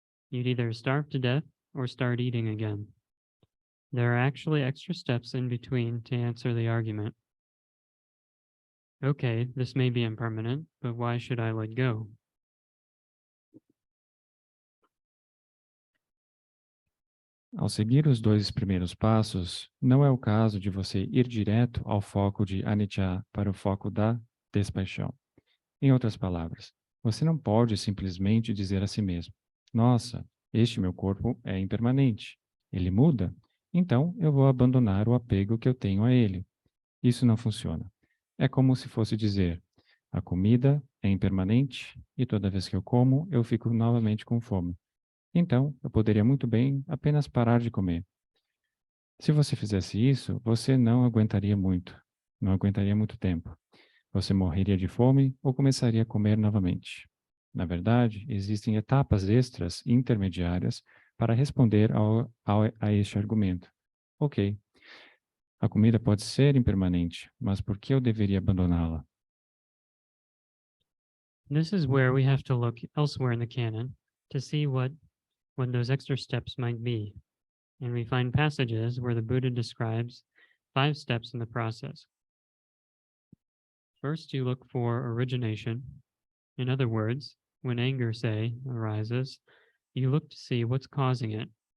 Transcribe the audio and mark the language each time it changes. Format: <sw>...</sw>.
<en>You'd either starve to death or start eating again. There are actually extra steps in between to answer the argument. Okay, this may be impermanent, but why should I let go?</en> <pt>Ao seguir os dois primeiros passos, não é o caso de você ir direto ao foco de anicca para o foco da despaixão. Em outras palavras, você não pode simplesmente dizer a si mesmo: nossa, este meu corpo é impermanente. Ele muda? Então eu vou abandonar o apego que eu tenho a ele. Isso não funciona. É como se fosse dizer: a comida é impermanente e toda vez que eu como, eu fico novamente com fome. Então, eu poderia muito bem apenas parar de comer. Se você fizesse isso, você não aguentaria muito tempo. Você morreria de fome ou começaria a comer novamente. Na verdade, existem etapas extras intermediárias para responder a este argumento. Ok, a comida pode ser impermanente, mas por que eu deveria abandoná-la?</pt> <en>This is where we have to look elsewhere in the canon to see what those extra steps might be. And we find passages where the Buddha describes 5 steps in the process. First, you look for origination. In other words, when anger, say, arises, you look to see what's causing it.</en>